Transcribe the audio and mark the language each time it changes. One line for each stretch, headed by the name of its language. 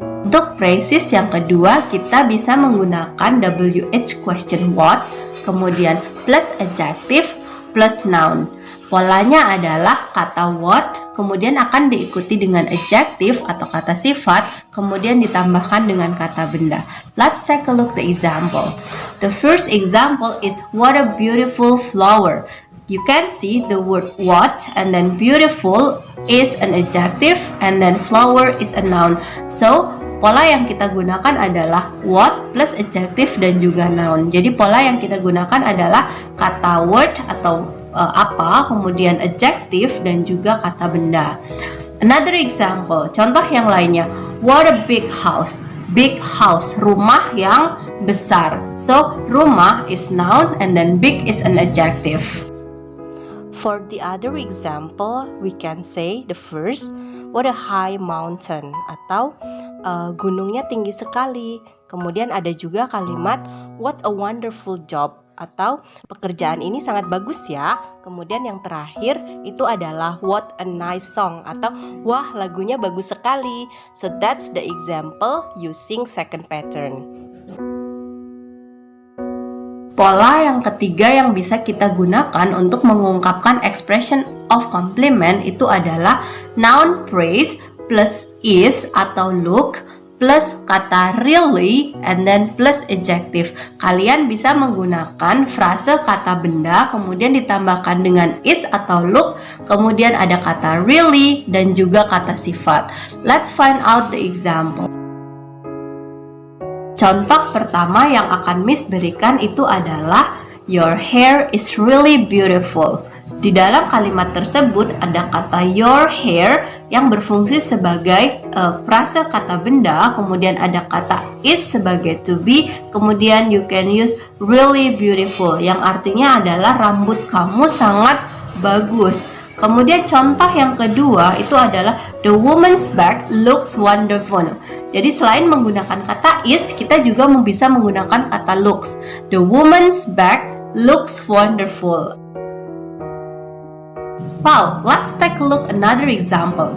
Indonesian: Untuk phrases yang kedua, kita bisa menggunakan WH question what, kemudian plus adjective, plus noun. Polanya adalah kata what, kemudian akan diikuti dengan adjective atau kata sifat, kemudian ditambahkan dengan kata benda.
English: Let's take a look the example. The first example is what a beautiful flower. You can see the word what and then beautiful is an adjective and then flower is a noun.
Indonesian: So, pola yang kita gunakan adalah what plus adjective dan juga noun. Jadi pola yang kita gunakan adalah kata word atau apa, kemudian adjective dan juga kata benda.
English: Another example,
Indonesian: contoh yang lainnya,
English: what a big house. Big house,
Indonesian: rumah yang besar.
English: So, rumah is noun and then big is an adjective. For the other example, we can say the first, what a high mountain,
Indonesian: atau gunungnya tinggi sekali. Kemudian ada juga kalimat
English: what a wonderful job,
Indonesian: atau pekerjaan ini sangat bagus ya. Kemudian yang terakhir itu adalah
English: what a nice song,
Indonesian: atau wah lagunya bagus sekali.
English: So that's the example using second pattern.
Indonesian: Pola yang ketiga yang bisa kita gunakan untuk mengungkapkan expression of compliment itu adalah noun praise plus is atau look plus kata really and then plus adjective. Kalian bisa menggunakan frase kata benda kemudian ditambahkan dengan is atau look, kemudian ada kata really dan juga kata sifat.
English: Let's find out the example.
Indonesian: Contoh pertama yang akan Miss berikan itu adalah
English: your hair is really beautiful.
Indonesian: Di dalam kalimat tersebut ada kata your hair yang berfungsi sebagai frase kata benda, kemudian ada kata is sebagai to be, kemudian
English: you can use really beautiful
Indonesian: yang artinya adalah rambut kamu sangat bagus. Kemudian contoh yang kedua itu adalah
English: the woman's bag looks wonderful.
Indonesian: Jadi selain menggunakan kata is, kita juga bisa menggunakan kata looks.
English: The woman's bag looks wonderful. Wow, let's take a look another example.